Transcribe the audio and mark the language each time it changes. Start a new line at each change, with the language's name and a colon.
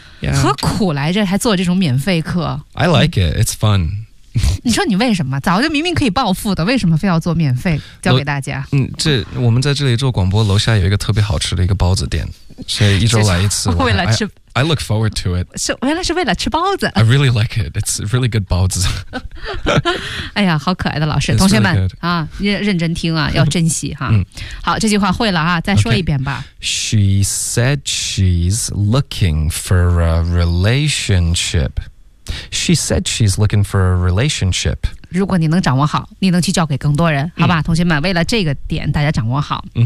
English: Yeah.
Chinese: 何苦来着还做这种免费课。
English: I like it, it's fun.
Chinese: 你说你为什么早就明明可以暴富的，为什么非要做免费教给大家？这我们在这里做广播，楼下有一个特别好吃的一个包子店，所以一周来一次。为了吃
English: I look forward to it.
Chinese: 原来是为了吃包子。
English: I really like it, it's really good 包子。
Chinese: 哎呀，好可爱的老师。同学们、
English: really、
Chinese: 啊，认真听啊，要珍惜哈、好，这句话会了啊，再说一遍吧、
English: okay. She said she's looking for a relationship. She said she's looking for a relationship.
Chinese: 如果你能掌握好，你能去教给更多人，好吧、同学们，为了这个点大家掌握好。